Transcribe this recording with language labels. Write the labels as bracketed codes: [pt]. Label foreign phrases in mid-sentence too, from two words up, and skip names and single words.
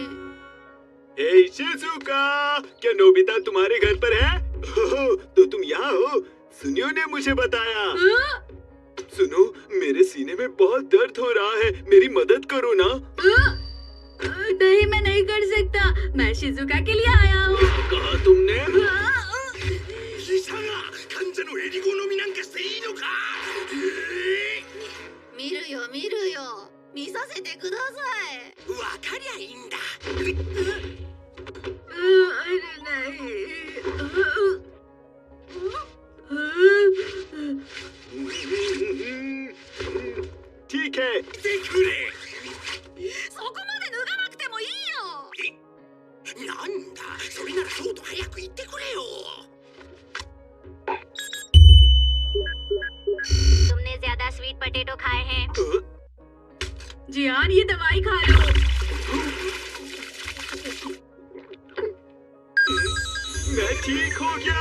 [hi] ए शिजुका, क्या नोबिता तुम्हारे घर पर है? ओह, तो तुम यहाँ हो? सुनियो ने मुझे बताया। सुनो, मेरे सीने में बहुत दर्द हो रहा है, मेरी मदद करो ना। नहीं, मैं नहीं कर सकता। मैं शिजुका के लिए आया हूँ। कहा तुमने? [ja] 見るよ。見させてください。わかりゃいいんだ。 [hi] अरे नहीं। ठीक है। [ja] てくれ。そこまで脱がなくてもいいよ。なんだ、それならそうと早く言ってくれよ。 [hi] तुमने ज्यादा [en] sweet potato [hi] खाए हैं। जियान, ये दवाई खा लो। मैं ठीक हो गया।